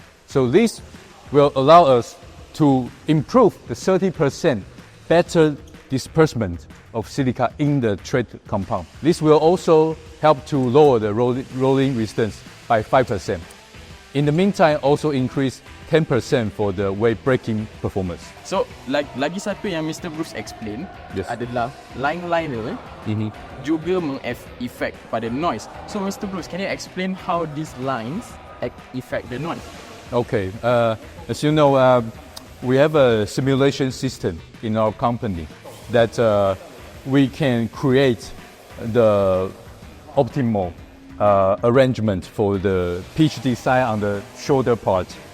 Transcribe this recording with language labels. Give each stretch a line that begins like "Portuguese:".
English: So this will allow us to improve the 30% better disbursement of silica in the tread compound. This will also help to lower the rolling resistance by 5%. In the meantime, also increase 10% for the weight braking performance.
Malay: So, lagi satu yang Mr. Bruce explain
English: Yes.
Malay: adalah line liner juga meng-effect pada noise.
English: So, Mr. Bruce, can you explain how these lines affect the noise? Okay, as you know, we have a simulation system in our company that we can create the optimal arrangement for the pitch design on the shoulder part.